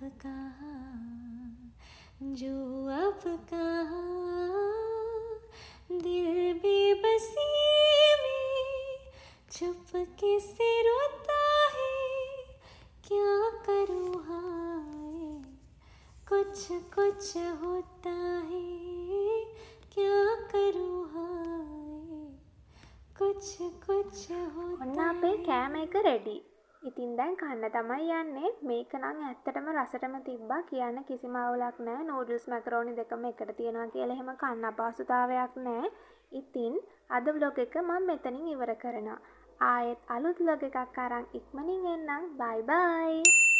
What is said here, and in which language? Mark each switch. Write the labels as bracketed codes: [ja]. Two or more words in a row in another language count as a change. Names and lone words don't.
[hi] कहा जो अब कहा दिल बेबसी में चुपके से रोता है क्या करूँ हाय कुछ कुछ होता है क्या करूँ हाय कुछ कुछ [si] ඔන්න [hi] होता [si] අපේ කෑම එක රෙඩි. ඉතින් දැන් කන්න තමයි යන්නේ. මේක නම් ඇත්තටම රසටම තිබ්බා කියන්න කිසිම අවුලක් නැහැ. නූඩල්ස් මැකරෝනි දෙකම එකට තියනවා කියලා එහෙම කන්න අපහසුතාවයක් නැහැ. ඉතින් අද vlog එක මම මෙතනින් ඉවර කරනවා. ආයෙත් අලුත් vlog එකක් අරන් ඉක්මනින් එන්නම්. [en] bye bye.